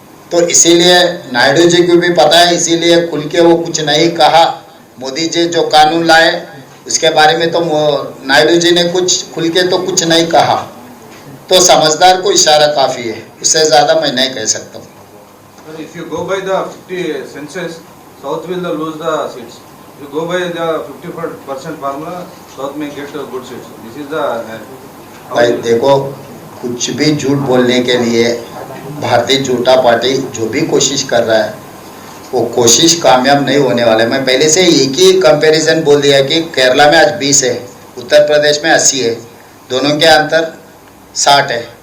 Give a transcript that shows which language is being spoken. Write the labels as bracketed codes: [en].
[hi] तो इसीलिए नायडू जी को भी पता है, इसीलिए खुल के वो कुछ नहीं कहा। मोदी जी जो कानून लाए उसके बारे में तो नायडू जी ने कुछ खुल के तो कुछ नहीं कहा। तो समझदार को इशारा काफ़ी है, उससे ज़्यादा मैं नहीं कह सकता हूँ। [en] If you go by the 50 census, South will lose the seats. If you go by the 50% formula, South may get good seats. This is the [hi] भाई देखो, कुछ भी झूठ बोलने के लिए भारतीय जनता पार्टी जो भी कोशिश कर रहा है वो कोशिश कामयाब नहीं होने वाला है। मैं पहले से एक ही कंपैरिजन बोल दिया कि केरला में आज 20 है, उत्तर प्रदेश में 80 है, दोनों के अंतर 60 है।